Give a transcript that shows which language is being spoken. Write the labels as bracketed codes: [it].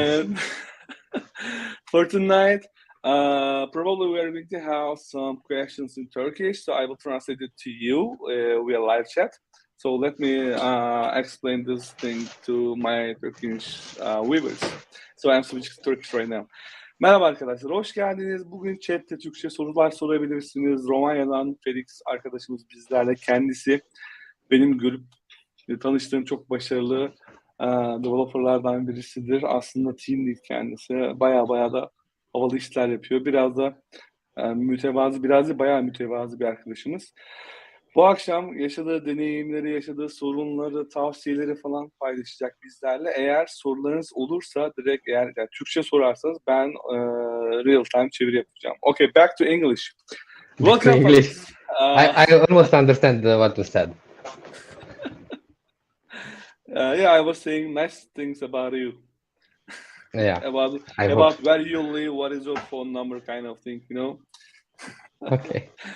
[en] And for tonight, probably we are going to have some questions in Turkish, so I will translate it to you via live chat. So let me explain this thing to my Turkish viewers. So I'm switching to Turkish right now. [tr] Merhaba arkadaşlar, hoş geldiniz. Bugün chatte Türkçe sorular sorabilirsiniz. Romanya'dan Felix arkadaşımız bizlerle. Kendisi benim görüp tanıştığım çok başarılı developerlardan birisidir. Aslında team lead kendisi. Baya da havalı işler yapıyor. Biraz da mütevazı, biraz da bayağı mütevazı bir arkadaşımız. Bu akşam yaşadığı deneyimleri, yaşadığı sorunları, tavsiyeleri falan paylaşacak bizlerle. Eğer sorularınız olursa direkt eğer yani Türkçe sorarsanız ben real time çeviri yapacağım. [en] Okay, back to English. Back to Welcome English. Felix. I almost understand what you said. Yeah, I was saying nice things about you. Yeah, about I hope. about where you live, what is your phone number, kind of thing, Okay.